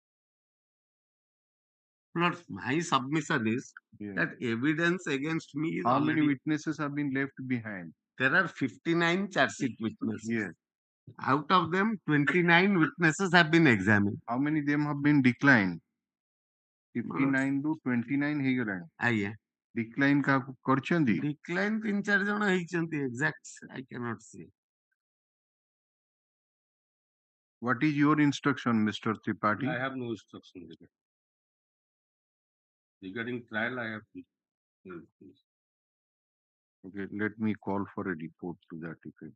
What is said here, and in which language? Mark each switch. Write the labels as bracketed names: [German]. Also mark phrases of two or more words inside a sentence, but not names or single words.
[English] Lords, my submission is that evidence against me is How many witnesses have been left behind? There are 59 charge sheet witnesses. Yes. Out of them, 29 witnesses have been examined. How many of them have been declined? [Odia] 59 to 29 ହେଇଗଲାଣି. ଆଜ୍ଞା. Decline କାହାକୁ କରିଛନ୍ତି? Decline 3-4 ଜଣ ହେଇଛନ୍ତି. [English] Exact I cannot say. What is your instruction, Mr. Tripathi? I have no instruction regarding trial. I have no. Okay, let me call for a report to that effect.